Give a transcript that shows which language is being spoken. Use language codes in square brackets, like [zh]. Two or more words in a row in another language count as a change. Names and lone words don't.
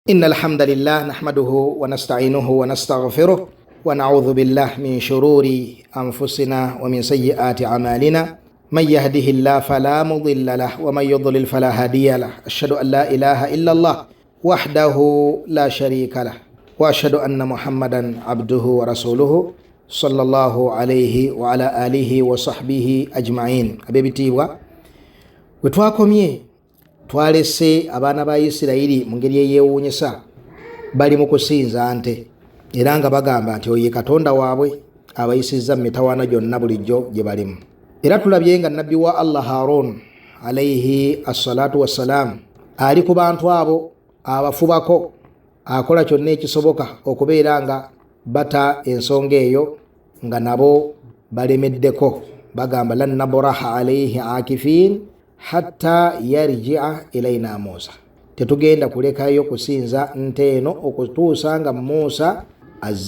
[ar] إن الحمد لله نحمده ونستعينه ونستغفره ونعوذ بالله من شرور أنفسنا ومن سيئات أعمالنا من يهده الله فلا مضل له ومن يضلل فلا هادي له أشهد أن لا إله إلا الله وحده لا شريك له وأشهد أن محمدا عبده ورسوله صلى الله عليه وعلى آله وصحبه أجمعين. [lg] أبيبتيوا wetwakomye twalese abaana ba Isirayiri mu ngeri eyeewuunyisa bali mu kusinza nte era nga bagamba nti oye Katonda waabwe abayisizza mu mitawaana gyonna bulijjo gye balimu. Era tulabye nga nabbi wa Allah Harun [ar] عليه الصلاة والسلام [lg] ali ku bantu abo abafubako akola kyonna ekisoboka okubeera nga bata ensonga eyo nga nabo balemeddeko, bagamba [ar] لن نبرح عليه عاكفين حتى يرجع إلينا موسى, [lg] tetugenda kulekayo kusinza nte eno okutuusa nga Musa azze.